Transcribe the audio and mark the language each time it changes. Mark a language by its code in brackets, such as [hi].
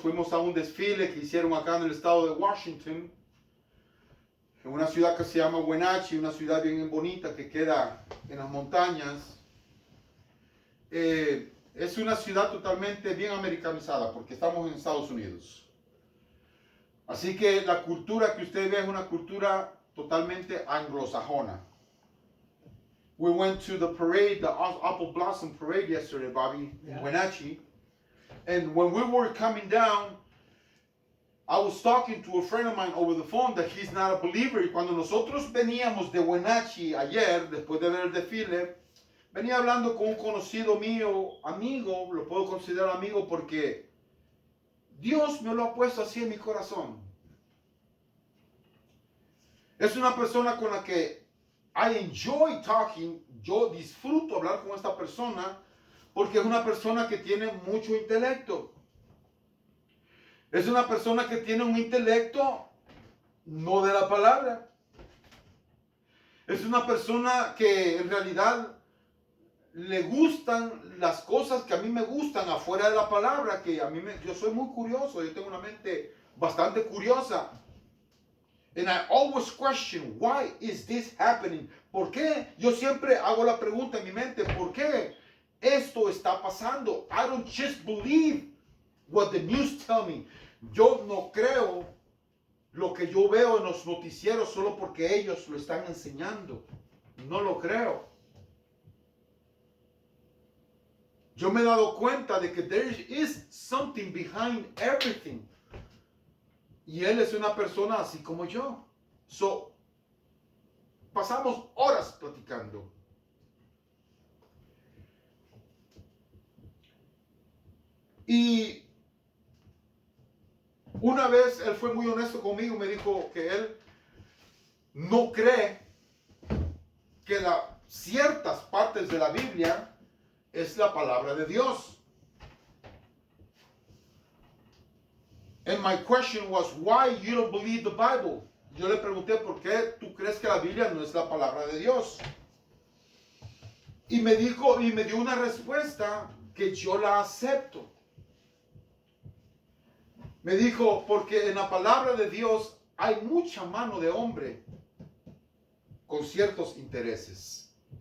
[es] Fuimos a un desfile que hicieron acá en el estado de Washington, en una ciudad que se llama Wenatchee, una ciudad bien bonita que queda en las montañas. es una ciudad totalmente bien americanizada porque estamos en Estados Unidos. Así que la cultura que usted ve es una cultura totalmente anglosajona. [en] We went to the parade, the Apple Blossom Parade yesterday, Bobby, in Wenatchee. And when we were coming down, I was talking to a friend of mine over the phone that he's not a believer. [es] Y cuando nosotros veníamos de Wenatchee ayer, después de ver el desfile, venía hablando con un conocido mío, amigo, lo puedo considerar amigo porque Dios me lo ha puesto así en mi corazón. Es una persona con la que [en] I enjoy talking, [es] yo disfruto hablar con esta persona porque es una persona que tiene mucho intelecto. Es una persona que tiene un intelecto no de la palabra. Es una persona que en realidad le gustan las cosas que a mí me gustan afuera de la palabra, que yo soy muy curioso, yo tengo una mente bastante curiosa. [en] And I always question, why is this happening? [es] ¿Por qué? Yo siempre hago la pregunta en mi mente, ¿por qué esto está pasando? [en] I don't just believe what the news tell me. [es] Yo no creo lo que yo veo en los noticieros solo porque ellos lo están enseñando. No lo creo. Yo me he dado cuenta de que [en] there is something behind everything. [es] Y él es una persona así como yo. So, pasamos horas platicando. Y una vez él fue muy honesto conmigo, me dijo que él no cree que ciertas partes de la Biblia es la palabra de Dios. [en] And my question was, why you don't believe the Bible? [es] Yo le pregunté, ¿por qué tú crees que la Biblia no es la palabra de Dios? Y me dijo, y me dio una respuesta que yo la acepto. Me dijo, porque en la palabra de Dios hay mucha mano de hombre con ciertos intereses.